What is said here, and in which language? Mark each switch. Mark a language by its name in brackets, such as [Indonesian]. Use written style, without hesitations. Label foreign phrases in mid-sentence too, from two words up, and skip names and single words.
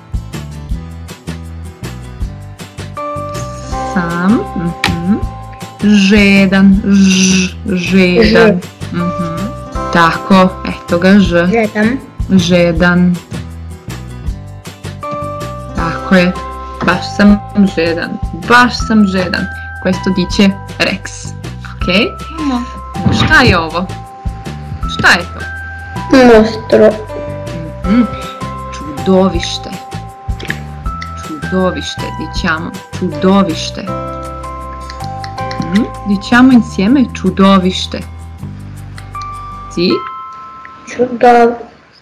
[Serbian] Sam žedan. Žedan. Tako, eto ga ž. Žedan. Tako je. Baš sam žedan. Baš sam žedan. [Italian] Questo dice Rex. [Serbian] Ok? Šta je ovo? Šta je to? Mostro. Čudovište. Čudovište, diciamo. Čudovište. [Italian] Diciamo insieme čudovište. [Serbian] Sì? Čudovište.